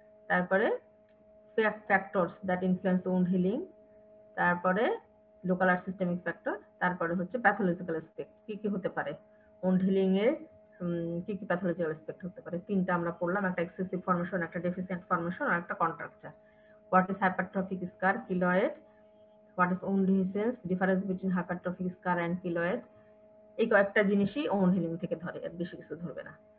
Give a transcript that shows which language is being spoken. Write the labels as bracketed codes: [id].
[en] তারপরে factors that influence wound healing, তারপরে local or systemic factor, তারপরে হচ্ছে pathological aspect, [bn] কি কি হতে পারে [en] wound healing এর, কি কি pathological aspect হতে পারে। [bn] তিনটা আমরা পড়লাম, একটা এক্সেসিভ ফর্মেশন, একটা ডেফিসিয়েন্ট ফর্মেশন আর একটা contracture. [en] What is hypertrophic scar, keloid, what is wound dehiscence, difference between hypertrophic scar and keloid, [bn] এই কয়েকটা জিনিসই ওন্ড হিলিং থেকে ধরে, এর বেশি কিছু ধরবে না।